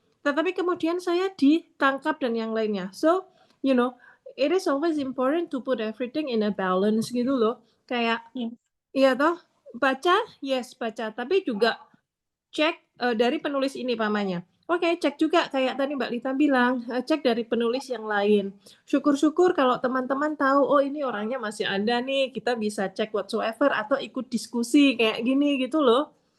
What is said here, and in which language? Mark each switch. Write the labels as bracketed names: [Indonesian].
[Indonesian] Tetapi kemudian saya ditangkap dan yang lainnya. [English] So, it is always important to put everything in a balance [Indonesian] gitu loh. Kayak, iya toh, baca, yes baca. Tapi juga cek dari penulis ini pamannya. Cek juga kayak tadi Mbak Lita bilang, cek dari penulis yang lain. Syukur-syukur kalau teman-teman tahu, ini orangnya masih ada nih, kita bisa cek whatsoever atau ikut diskusi kayak gini gitu loh.